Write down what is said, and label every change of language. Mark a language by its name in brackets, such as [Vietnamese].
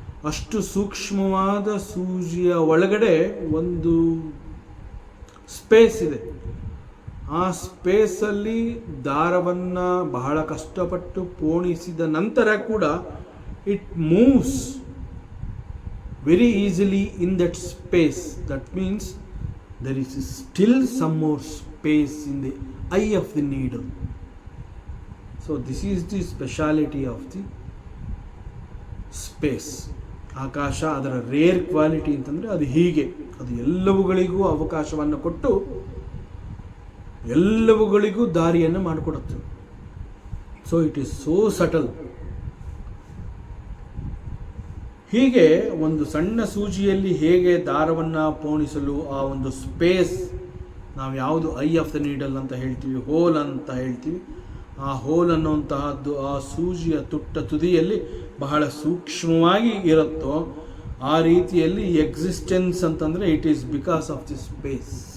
[Kannada] ಅಷ್ಟು ಸೂಕ್ಷ್ಮವಾದ ಸೂಜಿಯ ಒಳಗಡೆ ಒಂದು ಸ್ಪೇಸ್ ಇದೆ. ಆ ಸ್ಪೇಸಲ್ಲಿ ದಾರವನ್ನು ಬಹಳ ಕಷ್ಟಪಟ್ಟು ಪೋಣಿಸಿದ ನಂತರ ಕೂಡ [English] It moves very easily in that space. That means there is still some more space in the eye of the needle. So this is the speciality of the space. [Kannada] ಆಕಾಶ ಅದರ ರೇರ್ ಕ್ವಾಲಿಟಿ ಅಂತಂದರೆ ಅದು ಹೀಗೆ, ಅದು ಎಲ್ಲವುಗಳಿಗೂ ಅವಕಾಶವನ್ನು ಕೊಟ್ಟು ಎಲ್ಲವುಗಳಿಗೂ ದಾರಿಯನ್ನು ಮಾಡಿಕೊಡುತ್ತೆ. [English] So it is so subtle. [Kannada] ಹೀಗೆ ಒಂದು ಸಣ್ಣ ಸೂಜಿಯಲ್ಲಿ ಹೇಗೆ ದಾರವನ್ನು ಪೋಣಿಸಲು ಆ ಒಂದು ಸ್ಪೇಸ್, ನಾವು ಯಾವುದು [English] eye of the needle [Kannada] ಅಂತ ಹೇಳ್ತೀವಿ, ಹೋಲ್ ಅಂತ ಹೇಳ್ತೀವಿ, ಆ ಹೋಲ್ ಅನ್ನುವಂತಹದ್ದು ಆ ಸೂಜಿಯ ತುಟ್ಟ ತುದಿಯಲ್ಲಿ ಬಹಳ ಸೂಕ್ಷ್ಮವಾಗಿ ಇರುತ್ತೋ ಆ ರೀತಿಯಲ್ಲಿ ಎಕ್ಸಿಸ್ಟೆನ್ಸ್ ಅಂತಂದರೆ [English] It is because of the space.